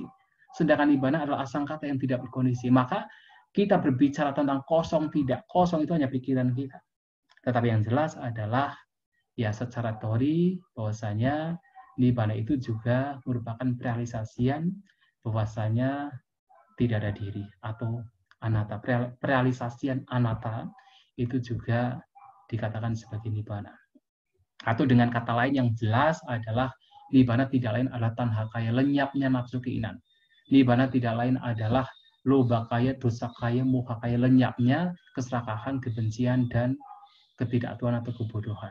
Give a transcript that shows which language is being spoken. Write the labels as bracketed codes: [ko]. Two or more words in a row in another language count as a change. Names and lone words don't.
[id] Sedangkan nibbana adalah asangkata yang tidak berkondisi. Maka kita berbicara tentang kosong tidak. Kosong itu hanya pikiran kita. Tetapi yang jelas adalah ya secara teori bahwasanya nibbana itu juga merupakan realisasian bahwasanya tidak ada diri atau anatta. Realisasian anatta itu juga dikatakan sebagai nibbana. Atau dengan kata lain yang jelas adalah nibbana tidak lain adalah [pi] tanha kaya, [id] lenyapnya nafsu keinginan. Nibbana tidak lain adalah [pi] loba kaya, dosa kaya, moha kaya, [id] lenyapnya keserakahan, kebencian, dan ketidaktahuan atau kebodohan.